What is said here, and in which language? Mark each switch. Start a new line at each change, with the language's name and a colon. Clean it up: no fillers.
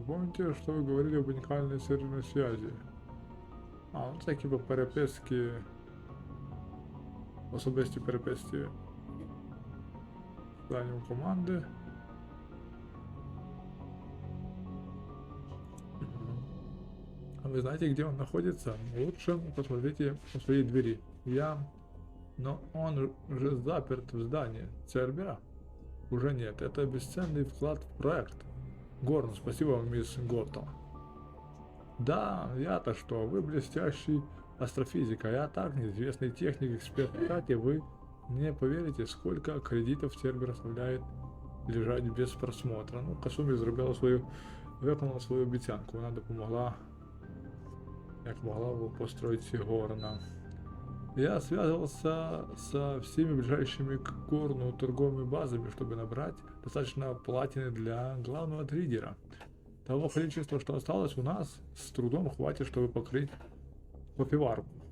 Russian: Помните, что вы говорили об уникальной серверной связи?
Ukrainian: Ну це хіба переписки, особисті переписки членів команди.
Russian: А вы знаете, где он находится? Лучше посмотрите по своей двери. Но он же заперт в здании. Цербера? Уже нет. Это бесценный вклад в проект. Горн, спасибо вам, мисс Гортон. Да, я-то что, вы блестящий астрофизик, а я так, неизвестный техник, эксперт. Кстати, вы не поверите, сколько кредитов Цербер оставляет лежать без просмотра.
Ukrainian: Ну, Касумі виконала свою обіцянку. Вона допомогла, як могла, построїти Горна.
Russian: Я связывался со всеми ближайшими к Горну торговыми базами, чтобы набрать достаточно платины для главного триггера. Того количества, что осталось у нас, с трудом хватит, чтобы покрыть кофеварку.